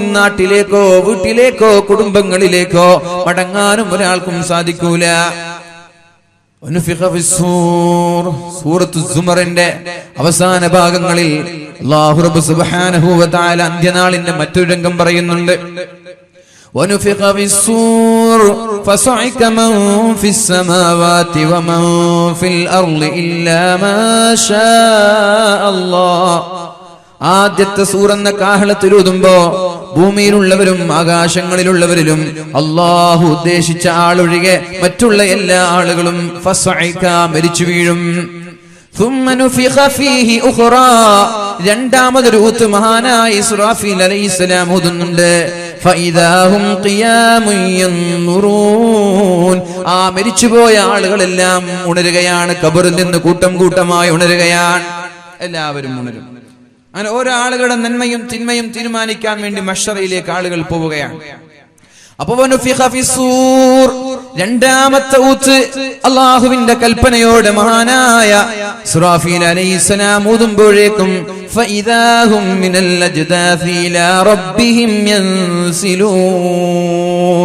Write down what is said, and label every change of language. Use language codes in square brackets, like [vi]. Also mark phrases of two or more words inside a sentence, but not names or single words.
[ml] നാട്ടിലേക്കോ വീട്ടിലേക്കോ കുടുംബങ്ങളിലേക്കോ മടങ്ങാനും ഒരാൾക്കും സാധിക്കൂല. സൂറത്തു സുമറിന്റെ അവസാന ഭാഗങ്ങളിൽ അല്ലാഹു റബ്ബ് [ar] سبحانه وتعالى [ml] അന്ത്യനാളിന്റെ മറ്റൊരു രംഗം പറയുന്നുണ്ട്. [ar] ونفخ في الصور فصعق من في السماوات ومن في الأرض إلا ما شاء الله. [ml] ആദ്യത്തെ സൂറന്ന കാഹളത്തിൽ ഊതുമ്പോ ഭൂമിയിലുള്ളവരും ആകാശങ്ങളിലുള്ളവരിലും അല്ലാഹു ഉദ്ദേശിച്ച ആളൊഴികെ മറ്റുള്ള എല്ലാ ആളുകളും ഫസ്അഇക മരിച്ചു വീഴും. [ar] ثم نفخ فيه أخرى. [ml] രണ്ടാമതൊരു ഊത്ത് മഹാനായ ഇസ്രാഫീൽ അലൈഹിസ്സലാം ഊതുന്നുണ്ട്. [ar] فإذا هم قيام ينظرون. [ml] ആ മരിച്ചുപോയ ആളുകളെല്ലാം ഉണരുകയാണ്. ഖബറിൽ നിന്ന് കൂട്ടം കൂട്ടമായി ഉണരുകയാണ്. എല്ലാവരും ഉണരും. അങ്ങനെ ഓരോ ആളുകളുടെ നന്മയും തിന്മയും തീരുമാനിക്കാൻ വേണ്ടി മഹ്ശറയിലേക്ക് ആളുകൾ പോവുകയാണ്. അപ്പൊ രണ്ടാമത്തെ ഊത്ത് അല്ലാഹുവിന്റെ കൽപ്പനയോടെ മഹാനായ ഇസ്രാഫീൽ അലൈഹിസ്സലാം ഊതുമ്പോഴേക്കും [ar] فإذا هم من الأجداث إلى ربهم ينسلون.